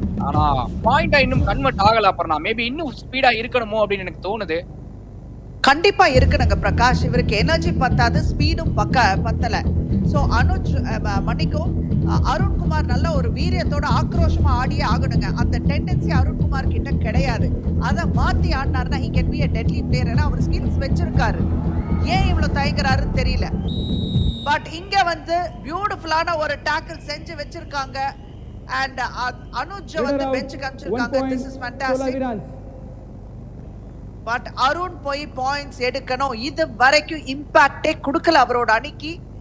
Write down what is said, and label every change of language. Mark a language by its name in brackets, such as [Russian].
[Tamil] ஆனா பாயிண்டா இன்னும் கன்வெர்ட் ஆகல. அப்புறம் மேபி இன்னும் ஸ்பீடா இருக்கணுமோ அப்படின்னு எனக்கு தோணுது. கண்டிப்பா இருக்குனுங்க பிரகாஷ். இவருக்கு எனர்ஜி பத்தாது, ஸ்பீடும் பத்தல. சோ அனுஜ் மன்னிக்கும் அருண்குமார் நல்ல ஒரு வீரியத்தோட ஆக்ரோஷமா ஆடியே ஆகணுங்க. அந்த டெண்டன்சி அருண்குமார் கிட்ட கிடையாது. அதை மாத்தி ஆடினார்னா [English] he can be a deadly player. [Tamil] ஏன்னா அவர் ஸ்கில்ஸ் வச்சிருக்காரு. ஏன் இவ்வளவு தயங்குறாருன்னு தெரியல. பட் இங்க வந்து பியூட்டிஃபுல்லான ஒரு டாக்கிள் செஞ்சு வச்சிருக்காங்க. அண்ட் அனுஜ் வந்து பெஞ்சுக்கு அனுப்பிச்சிருக்காங்க. This is fantastic. But Arun போய் பாயிண்ட்ஸ் எடுக்கணும். இது வரைக்கும் இம்பாக்டே கொடுக்கல அவரோட அணிக்கு.